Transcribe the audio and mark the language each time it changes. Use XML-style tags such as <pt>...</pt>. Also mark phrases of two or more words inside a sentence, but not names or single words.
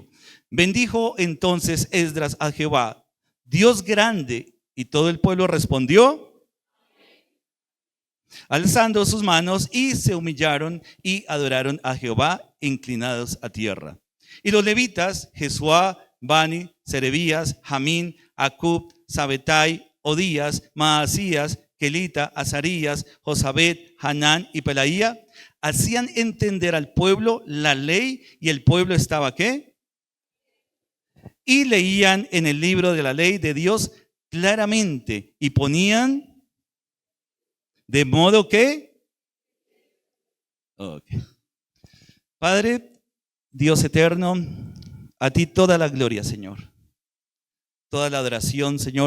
<es>Bendijo entonces Esdras a Jehová, Dios grande, y todo el pueblo respondió, alzando sus manos, y se humillaron y adoraron a Jehová, inclinados a tierra. Y los levitas, Jesuá, Bani, Serebías, Jamín, Acub, Sabetai, Odías, Maasías, Kelita, Azarías, Josabet, Hanán y Pelaía, hacían entender al pueblo la ley, y el pueblo estaba ¿qué? Y leían en el libro de la ley de Dios claramente, y ponían de modo que Padre, Dios eterno, a ti toda la gloria, Señor, toda la adoración, Señor.</es>